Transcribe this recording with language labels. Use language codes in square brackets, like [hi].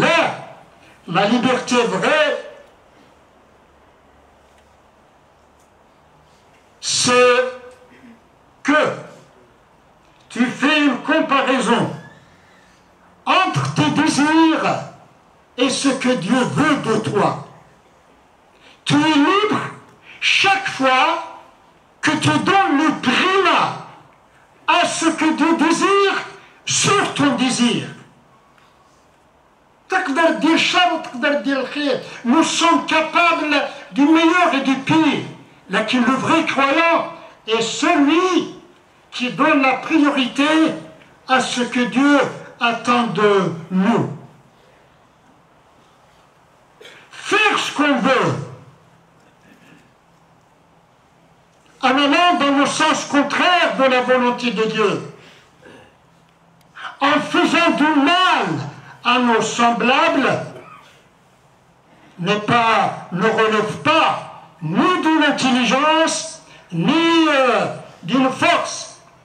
[fr] Là, la liberté vraie, c'est que tu fais une comparaison entre tes désirs et ce que Dieu veut de toi. Tu es libre chaque fois que tu donnes le primat à ce que Dieu désire sur ton désir. [ar] تقدر دير الشر وتقدر دير الخير. [fr] Nous sommes capables du meilleur et du pire. [ar] لكن [fr] le vrai croyant est celui qui donne la priorité à ce que Dieu attend de nous. Faire ce qu'on veut, en allant dans le sens contraire de la volonté de Dieu, en faisant du mal à nos semblables, ne relève pas ni d'une intelligence, ni d'une force.